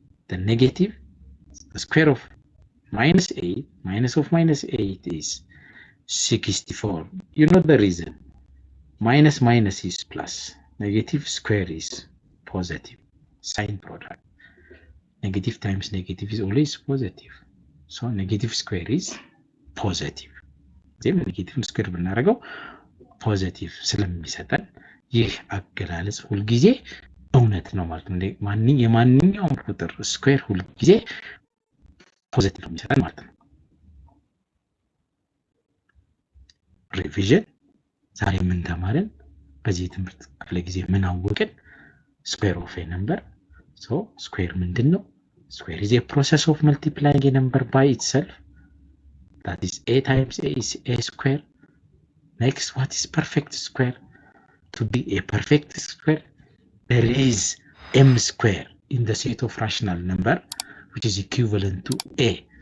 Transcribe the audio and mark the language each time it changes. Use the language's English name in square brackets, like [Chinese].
[English] The negative, the square of minus 8, minus of minus 8 is 64. You know the reason. Minus minus is plus. Negative square is positive. Sign product. Negative times negative is always positive. So negative square is positive. [Amharic] ዜም ኔጌቲቭ ስኩዌር ብናደርገው ፖዚቲቭ ስለሚሰጠን ይህ አገላለጽ ሁልጊዜ እውነት ነው ማለት ነው። የማንኛውም ቁጥር ስኩዌር ሁልጊዜ ፖዚቲቭ የሚሰጠን ማለት ነው። ሪቪዥን ዛሬ ምን ተማርን? በዚህ ትምህርት ክፍለ ጊዜ ምን አወቅን? [English] ስኩዌር ኦፍ ኤ ነምበር። [Amharic] ሶ ስኩዌር ምንድን ነው? [English] ስኩዌር is a process of multiplying a number by itself. That is a times a is a square. Next, what is perfect square? To be a perfect square, there is m square in the set of rational number, which is equivalent to a.